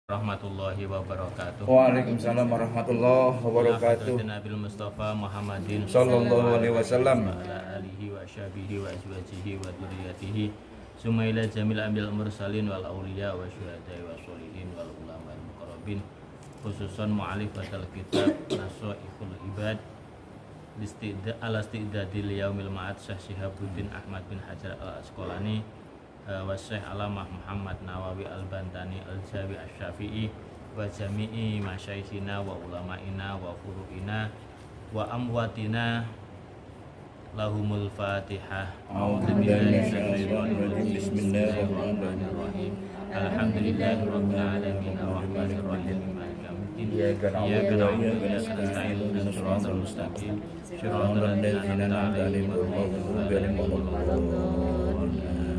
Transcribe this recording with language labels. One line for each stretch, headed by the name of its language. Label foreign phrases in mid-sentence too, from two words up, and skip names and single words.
Arabic: ورحمة الله وبركاته. وعليكم السلام ورحمة الله وبركاته. نبي مصطفى محمد صلى الله عليه وسلم. وعلى آله وصحبه وأزواجه وذرياته ثم إلى جميع الأنبياء المرسلين والأولياء والشهداء والصالحين والعلماء والمقربين، خصوصا مؤلف بطل كتاب نصائح العباد الاستعداد ليوم المعاد الشيخ شهاب الدين أحمد بن حجر العسقلاني والشيخ العلامة محمد نووي البنتاني الجاوي الشافعي وجميع مشايخنا وعلمائنا وفروعنا وأمواتنا لهم الفاتحة. بسم الله الرحمن الرحيم. الحمد لله رب العالمين الرحمن الرحيم مالك يوم الدين إياك نعبد وإياك نستعين اهدنا الصراط المستقيم صراط الذين أنعمت عليهم غير المغضوب عليهم.